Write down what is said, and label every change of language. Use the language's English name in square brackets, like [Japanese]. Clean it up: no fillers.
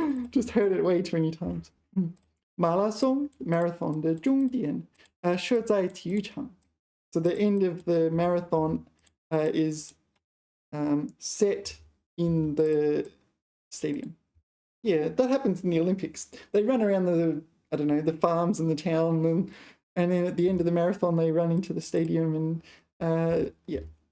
[English] Just heard it way too many times. [Chinese] 马拉松 marathon 的终点设在体育场. [English] So the end of the marathon is set in the stadium. Yeah, that happens in the Olympics. They run around the farms in the town, and then at the end of the marathon they run into the stadium, and yeah.